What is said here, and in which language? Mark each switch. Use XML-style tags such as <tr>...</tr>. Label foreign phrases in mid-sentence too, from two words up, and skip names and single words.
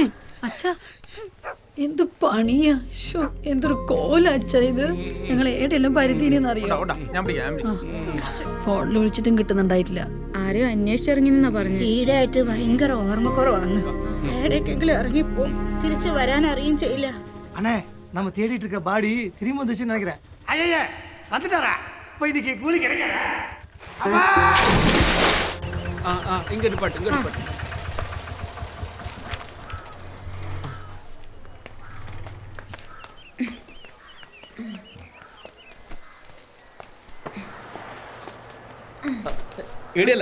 <ml>അച്ഛ എന്ത് പണിയാ, എന്തൊരു കോല അച്ഛ ഇത്. ഞങ്ങൾ ഏടെല്ലാം പരിധീനെന്നറിയോ? ഫോണിൽ വിളിച്ചിട്ടും കിട്ടുന്നുണ്ടായിട്ടില്ല. ആരെയോ അന്വേഷിച്ചിറങ്ങിന്നാ പറഞ്ഞു. ഈടായിട്ട് ഭയങ്കര ഓർമ്മക്കുറവാണ്. ഏടേക്കെങ്കിലും ഇറങ്ങിപ്പോവും, തിരിച്ചു വരാൻ അറിയും ചെയ്യില്ല.</ml> <ta>அண்ணே நம்ம தேடிட்டு இருக்க பாடி திரும்பி வந்துச்சுன்னு நினைக்கிறேன். ஐயா வந்துட்டாரா? போய் இன்னைக்கு கூலி கிடைக்காதா?</ta> <ml>ഇങ്ങോട്ട് ഇങ്ങോട്ട് ഇടിയല്ല</ml>